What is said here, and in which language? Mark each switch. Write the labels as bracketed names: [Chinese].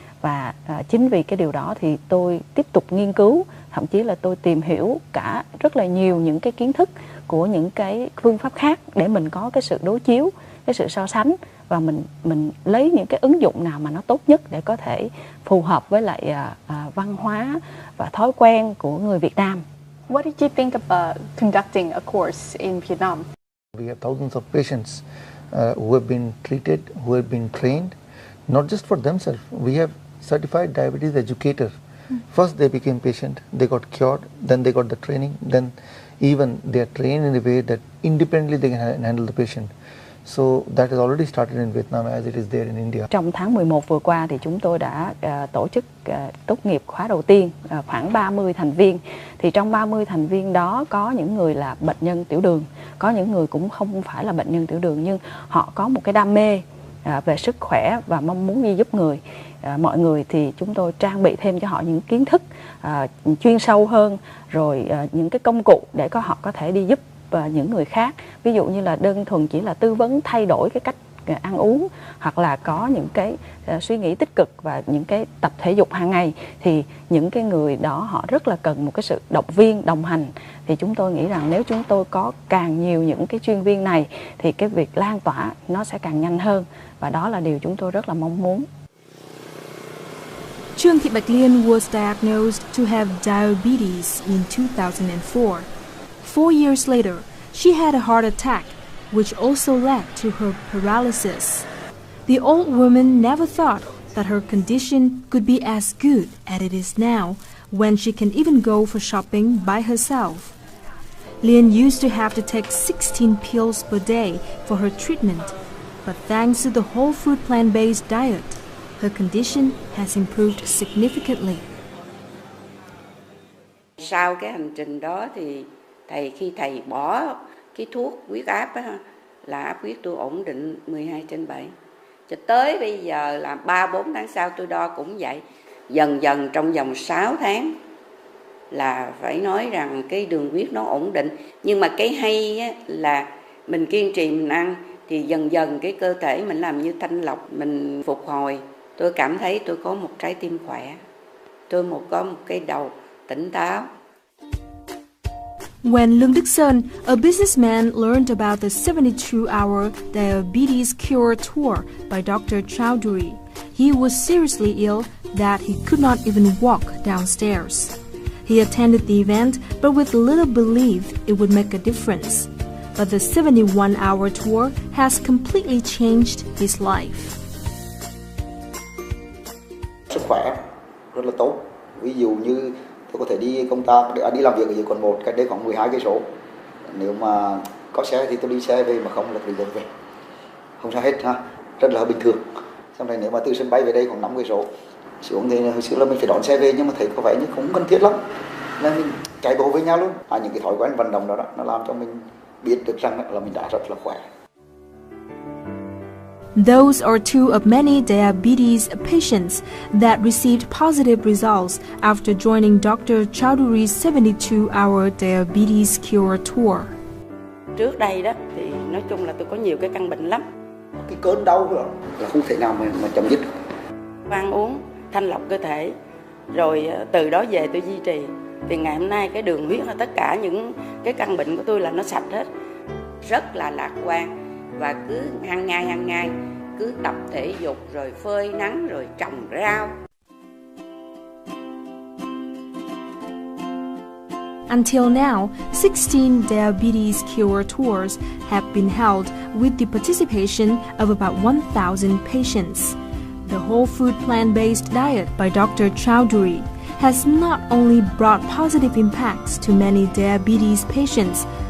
[Vietnamese] Và chính vì cái điều đó thì tôi tiếp tục nghiên cứu, thậm chí là tôi tìm hiểu cả rất là nhiều những cái kiến thức của những cái phương pháp khác để mình có cái sự đối chiếu, cái sự so sánh, và mình lấy những cái ứng dụng nào mà nó tốt nhất để có thể phù hợp với lại văn hóa và thói quen của người Việt Nam. [English] What did you think about conducting a course in Vietnam? We have thousands of patients who have been treated, who have been trained, not just for themselves. We have certified diabetes educators. First they became patient, they got cured, then they got the training, then even they are trained in a way that independently they can handle the patient. So that has already started in Vietnam as it is there in India. [Vietnamese] Trong tháng 11 vừa qua thì chúng tôi đã tổ chức tốt nghiệp khóa đầu tiên, khoảng 30 thành viên. Thì trong 30 thành viên đó có những người là bệnh nhân tiểu đường, có những người cũng không phải là bệnh nhân tiểu đường nhưng họ có một cái đam mê về sức khỏe và mong muốn đi giúp người. Mọi người thì chúng tôi trang bị thêm cho họ những kiến thức chuyên sâu hơn, rồi những cái công cụ để họ có thể đi giúp những người khác. Ví dụ như là đơn thuần chỉ là tư vấn thay đổi cái cách ăn uống, hoặc là có những cái suy nghĩ tích cực và những cái tập thể dục hàng ngày, thì những cái người đó họ rất là cần một cái sự động viên, đồng hành. Thì chúng tôi nghĩ rằng nếu chúng tôi có càng nhiều những cái chuyên viên này thì cái việc lan tỏa nó sẽ càng nhanh hơn, và đó là điều chúng tôi rất là mong muốn. Trương Thị Bạch Liên was diagnosed to have diabetes in 2004. 4 years later, she had a heart attack, which also led to her paralysis. The old woman never thought that her condition could be as good as it is now, when she can even go for shopping by herself. Liên used to have to take 16 pills per day for her treatment, but thanks to the whole food plant-based diet, her condition has improved significantly. Sau cái hành trình đó thì khi thầy bỏ cái thuốc huyết áp á, là áp huyết tôi ổn định 12/7. Cho tới bây giờ là 3-4 tháng sau tôi đo cũng vậy. Dần dần trong vòng 6 tháng là phải nói rằng cái đường huyết nó ổn định. Nhưng mà cái hay á, là mình kiên trì mình ăn thì dần dần cái cơ thể mình làm như thanh lọc, mình phục hồi. Tôi cảm thấy tôi có một trái tim khỏe, tôi có một cái đầu tỉnh táo. [English] When Lương Đức Sơn, a businessman, learned about the 72-hour diabetes cure tour by Dr. Chowdhury, he was seriously ill that he could not even walk downstairs. He attended the event, but with little belief it would make a difference. But the 71-hour tour has completely changed his life. [Vietnamese] Sức khỏe rất là tốt. Ví dụ như tôi có thể đi công tác, đi làm việc ở dưới quận 1, cách đây khoảng 12 cây số. Nếu mà có xe thì tôi đi xe về, mà không là tự về. Không sao hết ha, rất là bình thường. Xong rồi nếu mà từ sân bay về đây khoảng 5 cây số xuống thì hồi xưa là mình phải đón xe về, nhưng mà thấy có vẻ như không cần thiết lắm, nên mình chạy bộ về nhà luôn. Những cái thói quen vận động đó nó làm cho mình biết được rằng là mình đã rất là khỏe. Those are two of many diabetes patients that received positive results after joining Dr. Chowdhury's 72-hour diabetes cure tour. Trước đây đó thì nói chung là tôi có nhiều cái căn bệnh lắm. Cái cơn đau là không thể nào mà chấm dứt được. Ăn uống thanh lọc cơ thể, rồi từ đó về tôi duy trì. Thì ngày hôm nay cái đường huyết, tất cả những cái căn bệnh của tôi là nó sạch hết. Rất là lạc quan. Và cứ hàng ngày cứ tập thể dục, rồi phơi nắng, rồi trồng rau. [English] Until now, 16 diabetes cure tours have been held with the participation of about 1,000 patients. The whole food plant-based diet by Dr. Chowdhury has not only brought positive impacts to many diabetes patients.